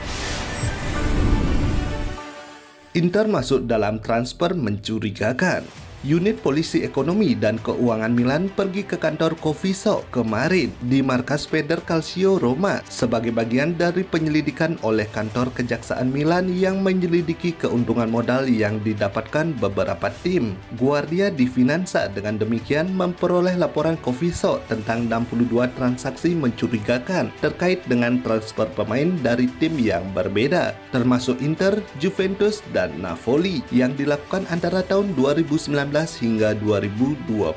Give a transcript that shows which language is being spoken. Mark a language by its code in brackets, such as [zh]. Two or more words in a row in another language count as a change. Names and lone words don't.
[id] Inter masuk dalam transfer mencurigakan. Unit Polisi Ekonomi dan Keuangan Milan pergi ke kantor Coviso kemarin di markas Feder Calcio Roma sebagai bagian dari penyelidikan oleh kantor Kejaksaan Milan yang menyelidiki keuntungan modal yang didapatkan beberapa tim. Guardia di Finanza dengan demikian memperoleh laporan Coviso tentang 62 transaksi mencurigakan terkait dengan transfer pemain dari tim yang berbeda, termasuk Inter, Juventus, dan Napoli yang dilakukan antara tahun 2019 hingga 2021.